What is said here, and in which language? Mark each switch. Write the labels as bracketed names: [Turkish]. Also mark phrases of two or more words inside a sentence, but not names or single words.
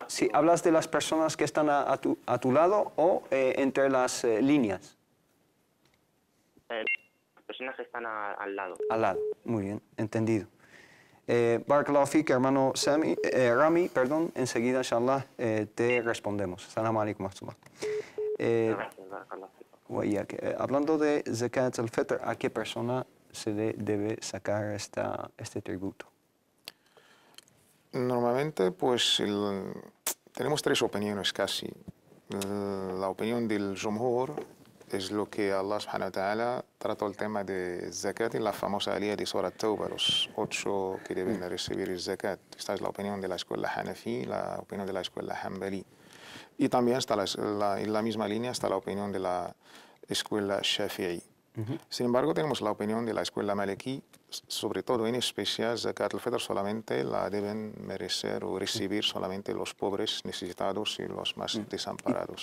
[Spanish] Sí, ¿hablas de las personas que están a tu lado o entre las líneas? Las personas que están al lado. Al lado, muy bien, entendido. [Arabic] بارك الله فيك, [Spanish] hermano Rami, perdón, enseguida, inshallah, te respondemos. [Arabic] السلام عليكم ورحمة الله. [Spanish] Gracias, [Arabic] بارك الله فيك. [Spanish] Hablando de [Arabic] زكاة الفطر, [Spanish] ¿a qué persona se le debe sacar este tributo? Normalmente, pues, tenemos 3 opiniones casi. La opinión del Jumhur es lo que [Arabic] الله سبحانه وتعالى [Spanish] trató el tema de zakat en la famosa aliyah de Surah Tawbah, los 8 que deben recibir el zakat. Esta es la opinión de la escuela Hanafi, la opinión de la escuela Hanbali. Y también está en la misma línea está la opinión de la escuela Shafi'i. Sin embargo, tenemos la opinión de la escuela Maliki, sobre todo en especial, [Arabic] زكاة الفطر [Spanish] solamente la deben merecer o recibir solamente los pobres necesitados y los más desamparados.